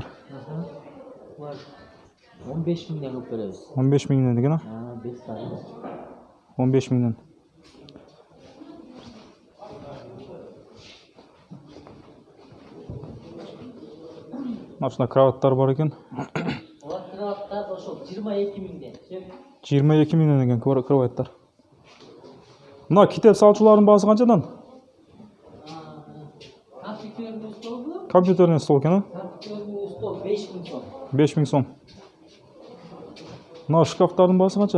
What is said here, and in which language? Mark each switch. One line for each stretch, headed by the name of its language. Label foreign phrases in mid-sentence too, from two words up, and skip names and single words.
Kyrgyz: Булар 15 000ден кылып беребиз. 15 000ден экен, 5 саат.
Kazakh: 15 000ден. Мына кроваттар бар екен.
Kyrgyz: Олар кроваттар ошол 22 000ден.
Kazakh: 22 000ден екен кроваттар.
Kyrgyz: Мына китеп салчулардын баасы канчадан?
Russian: Компьютерный стол. Компьютерный стол екен, Компьютерный стол 5 000 сом.
Kyrgyz: 5 000 сом. Мына шкафтардын баасы канча?